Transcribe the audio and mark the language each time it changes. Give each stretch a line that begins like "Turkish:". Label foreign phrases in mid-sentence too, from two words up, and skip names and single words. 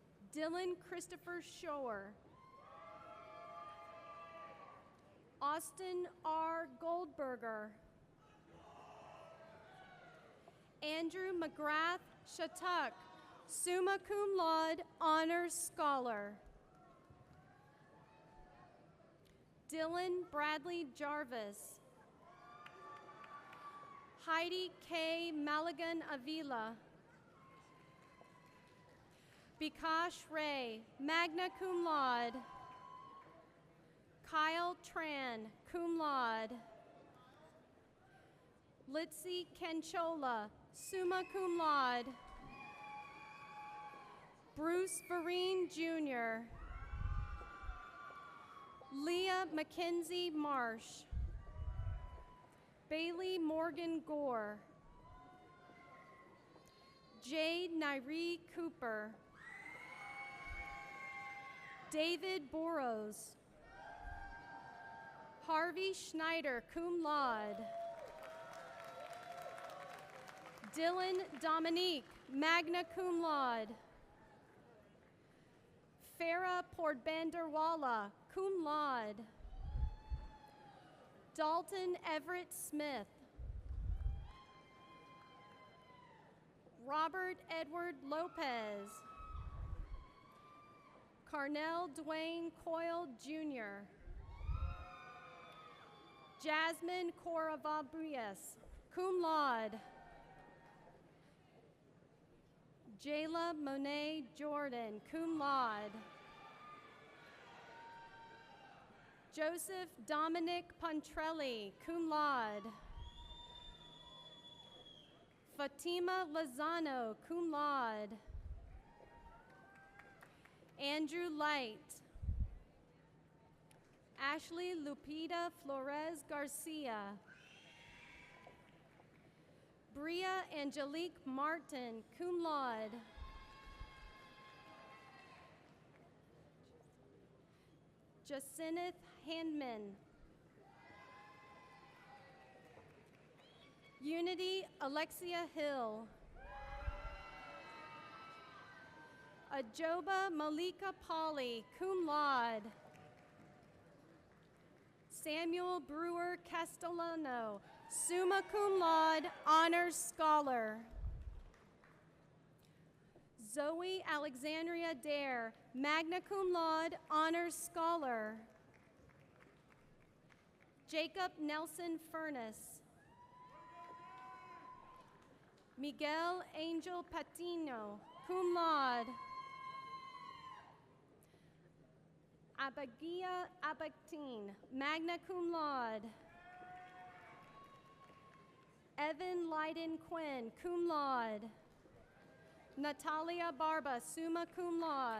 English: Dylan Christopher Shore. Austin R. Goldberger. Andrew McGrath Shattuck,
Latin: summa cum laude,
English: honors scholar. Dylan Bradley Jarvis. Heidi K. Maligan Avila. Bikash Ray,
Latin: magna cum laude.
English: Kyle Tran,
Latin: cum laude.
English: Litzy Kenchola,
Latin: summa cum laude.
English: Bruce Vereen Jr. Leah Mackenzie Marsh. Bailey Morgan Gore. Jade Nairee Cooper. David Boros. Harvey Schneider,
Latin: cum laude.
English: Dylan Dominique,
Latin: magna cum laude.
English: Farah Pordbanderwala,
Latin: cum laude.
English: Dalton Everett Smith. Robert Edward Lopez. Carnell Dwayne Coyle Jr. Jasmine Coravabuyes,
Latin: cum laude.
English: Jayla Monet Jordan,
Latin: cum laude.
English: Joseph Dominic Pontrelli,
Latin: cum laude.
English: Fatima Lozano,
Latin: cum laude.
English: Andrew Light. Ashley Lupita Flores Garcia. Bria Angelique Martin,
Latin: cum laude.
English: Jacinth Handman. Unity Alexia Hill. Ajoba Malika Polly,
Latin: cum laude.
English: Samuel Brewer Castellano,
Latin: summa cum laude,
English: honors scholar. Zoe Alexandria Dare,
Latin: magna cum laude,
English: honors scholar. Jacob Nelson Furness. Miguel Angel Patino,
Latin: cum laude.
English: Abagia Abactine,
Latin: magna cum laude.
English: Evan Lyden Quinn,
Latin: cum laude.
English: Natalia Barba,
Latin: summa cum laude.